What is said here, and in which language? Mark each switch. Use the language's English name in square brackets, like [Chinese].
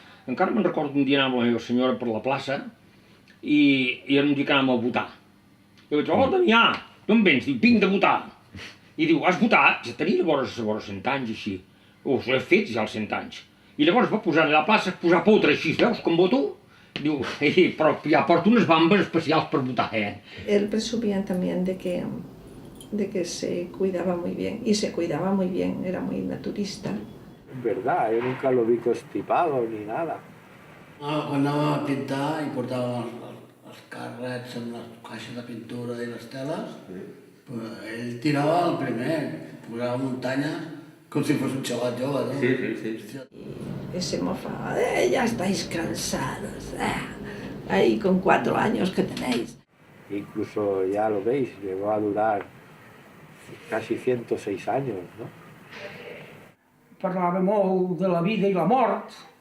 [Catalan] Encara me'n recordo un dia anar amb la meva senyora per la plaça i era un dia que anàvem a votar. I vaig dir, oh, Damià, d'on vens? Dic, vinc de votar. I diu, has votat? Ja tenia llavors 100 anys, així. Us l'he fet ja als 100 anys. I llavors va posar a la plaça, posar potre així, veus com voto? Diu, però ja porto unes bambes especials per votar, [Spanish] Él presumía también de que se cuidaba muy bien, y se cuidaba muy bien, era muy naturista. Es verdad, yo nunca lo vi constipado ni nada. [Catalan] Quan anàvem a pintar i portàvem els carrets amb les caixes de pintura i les teles, ell tirava el primer, posava muntanyes com si fos un xaval jove, ¿no? Sí. [Spanish] Y se mofaba, ya estáis cansados, ahí con 4 años que tenéis. Incluso, ya lo veis, llegó a durar casi 106 años, ¿no? [Catalan] Parlava molt de la vida i la mort.